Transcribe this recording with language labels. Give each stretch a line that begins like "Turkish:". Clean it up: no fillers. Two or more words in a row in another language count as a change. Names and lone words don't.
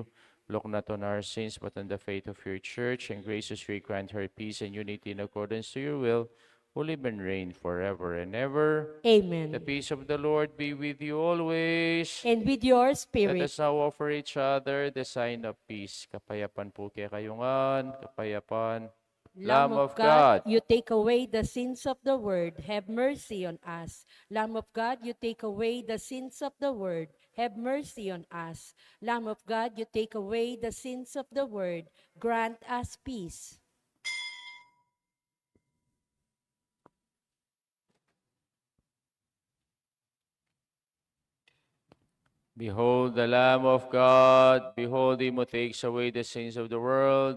English: Look not on our sins, but on the faith of your church, and graciously grant her peace and unity in accordance to your will, who live and reign forever and ever. The Amen. peace of the Lord be with you always. And with your Let spirit. us now offer each other the sign of peace.
Pampanga: Kapayapan po kaya kayungan, kapayapan.
English: Lamb Lamb of of God, God, you take away the sins of the world. Have mercy on us. Lamb of God, you take away the sins of the world. Have mercy on us. Lamb of God, you take away the sins of the world. Grant us peace. behold the Lamb of God, behold him who takes away the sins of the world.